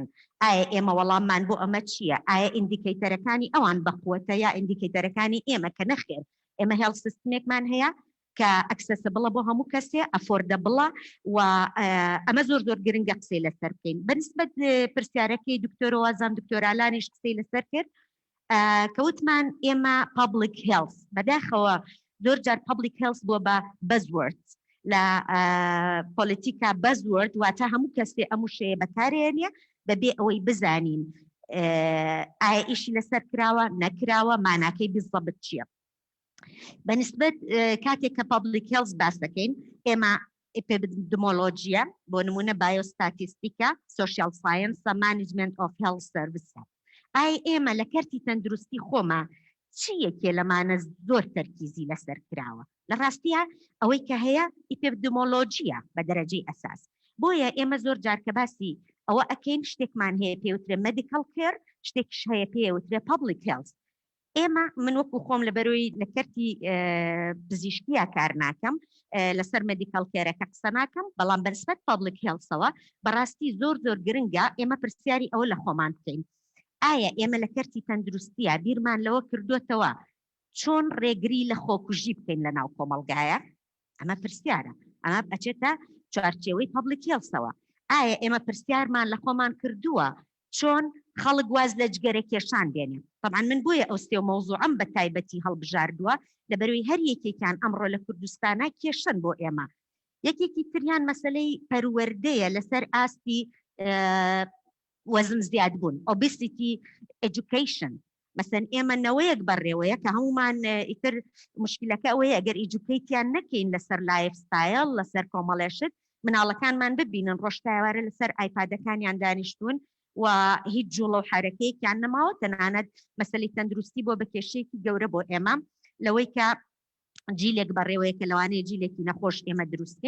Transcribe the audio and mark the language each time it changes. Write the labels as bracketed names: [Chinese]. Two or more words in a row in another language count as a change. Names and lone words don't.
[Central Kurdish] ئایا ئێمە وەڵاممان بۆ ئەمە چییە؟ ئایا ئیندیکەیتەرەکانی ئەوان بەقوەتە یا ئیندیکەیتەرەکانی ئێمە کە نەخێر؟ ئێمە [English] health system [Central Kurdish] هەیە کە ئەکسسبڵە بۆ هەموو کەسێ، ئەفۆردەبڵە و ئەمە زۆر گرنگە قسەی لەسەر بکەین. بەنسبەت پرسیارەکەی دکتۆرە وازام دکتۆرالانیش قسەی لەسەر کرد، کەوتمان ئێمە [English] public health، [Central Kurdish] بەداخەوە زۆر جار [English] public health [Central Kurdish] بۆ بە buzzwords لە پۆلیتیکا buzzword، واتە هەموو کەسێ ئەموو شەیە بەکارێنێ بەبێ ئەوەی بزانین ئایا ئیشی لەسەر کراوە نەکراوە، ماناکەی بالضبط چییە. بەنسبەت کاتێک کە [English] public health [Central Kurdish] باس دەکەین، ئێمە ئپیدمیولۆژیە، بۆ نمونە بایۆستاتیستیکە، [English] social science, management of health service. [Central Kurdish] ئایا ئێمە لە کەرتی تەندروستی خۆمە چیەکێ لەمانە زۆر تەرکیزی لەسەر کراوە؟ لە ڕاستیە ئەوەی کە هەیە ئپیدمیولۆژیە بە دەرەجەی ئەساس. بۆیە ئێمە زۆر جار کە باسی ئەوە ئەکەین شتێکمان هەیە پێوترێ [English] medical care، [Central Kurdish] شتێکش هەیە پێوترێ [English] public health. [Central Kurdish] ئێمە من وەکو خۆم لەبەرەوەی لە کەرتی پزیشکیە کار ناکەم، لەسەر [English] medical care [Central Kurdish] قسە ناکەم، بەڵام بەنسبەت [English] public healthەوە [Central Kurdish] بەڕاستی زۆر گرنگە ئێمە پرسیاری ئەوە لە خۆمان بکەین. ئایا ئێمە لە کەرتی تەندروستیە بیرمان لەوە کردوتەوە چۆن ڕێگری لە خۆکوژی بکەین لە ناو کۆمەڵگایە؟ ئەمە پرسیارە، ئەمە بچێتە چوارچێوەی [English] public healthەوە. [Central Kurdish] ئایا ئێمە پرسیارمان لە خۆمان کردووە چۆن خەڵک واز لە جگەرە کێشان دێنێ؟ طبعا من بۆیە ئەوستێ و مەوزوعم بە تایبەتی هەڵبژاردووە لەبەروی هەر یەکێکیان ئەمڕۆ لە کوردستانە کێشن بۆ ئێمە. یەکێکی تریان مەسلەی پەروەردەیە لەسەر ئاستی وەزن زیاد بوون، [English] obesity education. [Central Kurdish] مثلا ئێمە نەوەیەک بەڕێوەیە کە هەمومان ئیتر مشکلەکە ئەوەیە ئەگەر ئیجوکیتیان نەکەین لەسەر [English] life style, [Central Kurdish] لەسەر کۆمەڵێشت، مناڵەکانمان ببینن ڕۆژتاوارە لەسەر ئایپادەکانیان دانیشتون و هیچ جوڵە و حرەکەیەکیان نەماوە، تەنانەت مەسەلەی تەندروستی بۆ بە کێشەیەکی گەورە بۆ ئێمە لەوەی کە جیلێک بەڕێوەیە کە لەوانەیە جیلێکی نەخۆش ئێمە دروستکەین.